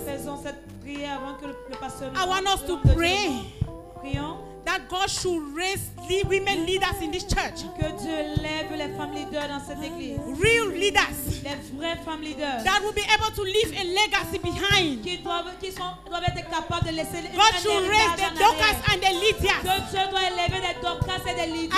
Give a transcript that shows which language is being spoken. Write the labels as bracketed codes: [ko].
[fr] Faisons cette prière avant que le pasteur [en] I want us to pray [fr] Prions [en] that God should raise women leaders in this church. [fr] que Dieu lève les femmes leaders dans cette église. [en] Real leaders [fr] Les vraies femmes leaders [en] that will be able to leave a legacy behind. [fr] qui doivent être capables de laisser [en] God should raise the Dorcas and the Lydias. [fr] Que Dieu doit élever des Dorcas et des Lydias.